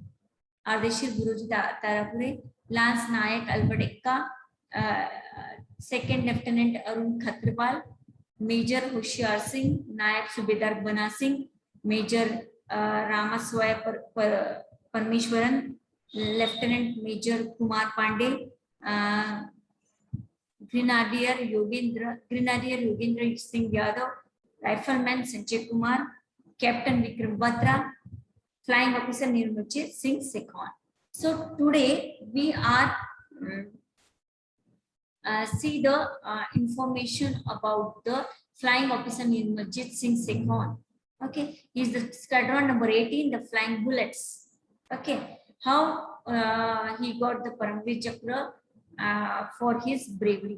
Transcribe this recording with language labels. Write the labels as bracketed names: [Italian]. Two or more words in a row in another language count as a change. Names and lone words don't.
[English] Lance Nayak Alvadekka, Second Lieutenant Arun Khatrapal, Major Hoshiar Singh, Nayak Subedar Bana Singh, Major Ramaswaya Parmeshwaran, Lieutenant Major Kumar Pandey, Grenadier Yogendra Singh Yadav, Rifleman Sanjay Kumar, Captain Vikram Batra, Flying Officer Nirmajit Singh Sekhon. So today we are see the information about the Flying Officer Nirmajit Singh Sekhon. Okay, he is the squadron number 18, the Flying Bullets. Okay, how he got the Paramveer Chakra for his bravery.